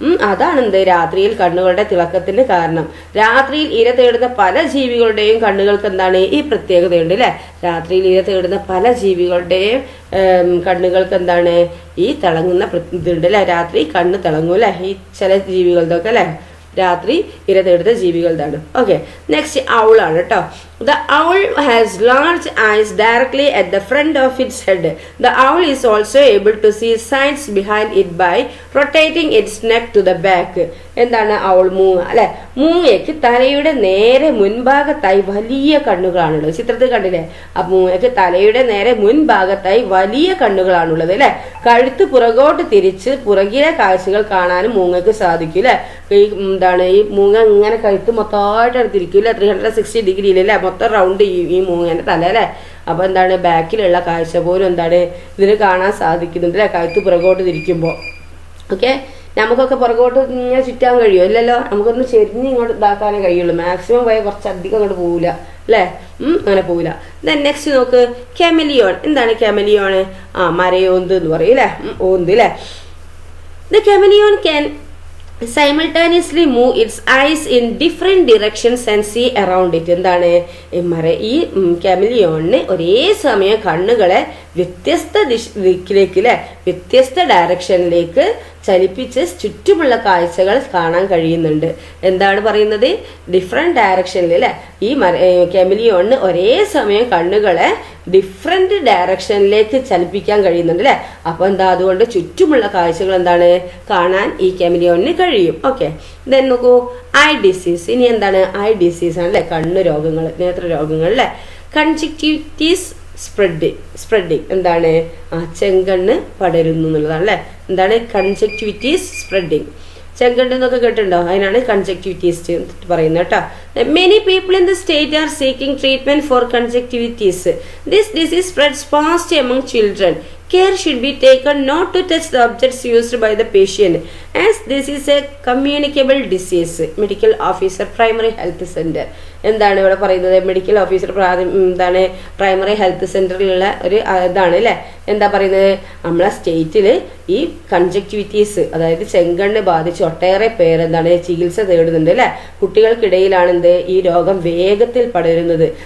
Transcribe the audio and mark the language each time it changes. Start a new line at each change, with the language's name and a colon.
Malayalam: അതാണെന്ത് രാത്രിയിൽ കണ്ണുകളുടെ തിളക്കത്തിന് കാരണം. രാത്രിയിൽ ഇര തേടുന്ന പല ജീവികളുടെയും കണ്ണുകൾക്ക് എന്താണ് ഈ പ്രത്യേകതയുണ്ട് അല്ലെ. രാത്രിയിൽ ഇര തേടുന്ന പല ജീവികളുടെയും കണ്ണുകൾക്ക് എന്താണ് ഈ തിളങ്ങുന്ന ഇതുണ്ട് അല്ലെ. രാത്രി കണ്ണ് തിളങ്ങും അല്ലെ. ഈ ചില ജീവികളുടെ ഒക്കെ അല്ലെ രാത്രി ഇര തേടുന്ന ജീവികളുടെ. ഓക്കെ. നെക്സ്റ്റ് ഔളാണ് കേട്ടോ.
English: The owl has large eyes directly at the front of its head. The owl is also able to see signs behind it by rotating its neck to the back.
Malayalam: എന്താണ് owl? മൂങ്ങ അല്ലെ. മൂങ്ങയ്ക്ക് തലയുടെ നേരെ മുൻഭാഗത്തായി വലിയ കണ്ണുകളാണുള്ളത്. ചിത്രത്തിൽ കണ്ടില്ലേ? ആ മൂങ്ങയ്ക്ക് തലയുടെ നേരെ മുൻഭാഗത്തായി വലിയ കണ്ണുകളാണുള്ളത് അല്ലെ. കഴുത്ത് പുറകോട്ട് തിരിച്ച് പുറകിലെ കാഴ്ചകൾ കാണാനും മൂങ്ങയ്ക്ക് സാധിക്കും അല്ലെ. ഈ മൂങ്ങ ഇങ്ങനെ കഴുത്ത് മൊത്തമായിട്ട് എടുത്തിരിക്കും അല്ലെ. 360 ഡിഗ്രിയിൽ അല്ലെ, മൊത്തം റൗണ്ട് ഈ മൂങ്ങേന്റെ തല അല്ലെ. അപ്പൊ എന്താണ് ബാക്കിലുള്ള കാഴ്ച പോലും എന്താണ് ഇതിന് കാണാൻ സാധിക്കുന്നുണ്ട് അല്ലെ, കഴുത്ത് പുറകോട്ട് തിരിക്കുമ്പോൾ. ഓക്കെ, നമുക്കൊക്കെ പുറകോട്ട് ഇങ്ങനെ ചുറ്റാൻ കഴിയുമോ? ഇല്ലല്ലോ. നമുക്കൊന്ന് ചെരിഞ്ഞ് ഇങ്ങോട്ട് ഇതാക്കാനേ കഴിയുള്ളൂ. മാക്സിമം പോയാൽ കുറച്ചധികം അങ്ങോട്ട് പോവില്ല അല്ലേ. അങ്ങനെ പോവില്ല. ദെൻ നെക്സ്റ്റ് നോക്ക്, കെമലിയോൺ. എന്താണ് കെമലിയോൺ? മരയോന്ത് എന്ന് പറയും അല്ലേ, ഓന്ത് അല്ലേ.
English: The chameleon can simultaneously move its eyes in different directions and see around it.
Malayalam: എന്താണ് ഈ കെമലിയോണിന് ഒരേ സമയം കണ്ണുകളെ വ്യത്യസ്ത ദിക്കിലേക്ക് അല്ലെ, വ്യത്യസ്ത ഡയറക്ഷനിലേക്ക് ചലിപ്പിച്ച് ചുറ്റുമുള്ള കാഴ്ചകൾ കാണാൻ കഴിയുന്നുണ്ട്. എന്താണ് പറയുന്നത്? ഡിഫറെന്റ് ഡയറക്ഷനിൽ അല്ലെ ഈ കെമലിയോണിന് ഒരേ സമയം കണ്ണുകളെ ഡിഫറെന്റ് ഡയറക്ഷനിലേക്ക് ചലിപ്പിക്കാൻ കഴിയുന്നുണ്ട് അല്ലെ. അപ്പൊ എന്താ, അതുകൊണ്ട് ചുറ്റുമുള്ള കാഴ്ചകൾ എന്താണ് കാണാൻ ഈ കെമലിയോണിന് കഴിയും. ഓക്കെ, ദെൻ നോക്കൂ, ഐ ഡിസീസ്. ഇനി എന്താണ്? ഐ ഡിസീസ് ആണ് അല്ലെ, കണ്ണ് രോഗങ്ങൾ, നേത്ര രോഗങ്ങൾ അല്ലെ.
English: Conjunctivitis spreading. എന്താണ്?
Malayalam: ചെങ്കണ്ണ് പടരുന്നു എന്നുള്ളതാണ് അല്ലെ. എന്താണ്?
English: Conjunctivitis spreading.
Malayalam: ചെങ്കണ്ണ് എന്നൊക്കെ കേട്ടിട്ടുണ്ടോ? അതിനാണ് കൺജക്റ്റിവിറ്റീസ് പറയുന്നത് കേട്ടോ.
English: Many people in the state are seeking treatment for conjunctivitis. This disease spreads fast among children. Care should be taken not to touch the objects used by the patient, as this is a communicable disease. Medical officer, primary health center.
Malayalam: എന്താണ് ഇവിടെ പറയുന്നത്? Medical officer എന്താണ് primary health സെന്ററിലുള്ള ഒരു ഇതാണ് അല്ലേ. എന്താ പറയുന്നത്? നമ്മളെ സ്റ്റേറ്റിൽ ഈ കൺജക്റ്റിവിറ്റീസ്, അതായത് ചെങ്കണ്ണ് ബാധിച്ച് ഒട്ടേറെ പേര് എന്താണ് ചികിത്സ തേടുന്നുണ്ട് അല്ലെ. കുട്ടികൾക്കിടയിലാണ് ഈ രോഗം വേഗത്തിൽ പടരുന്നത്.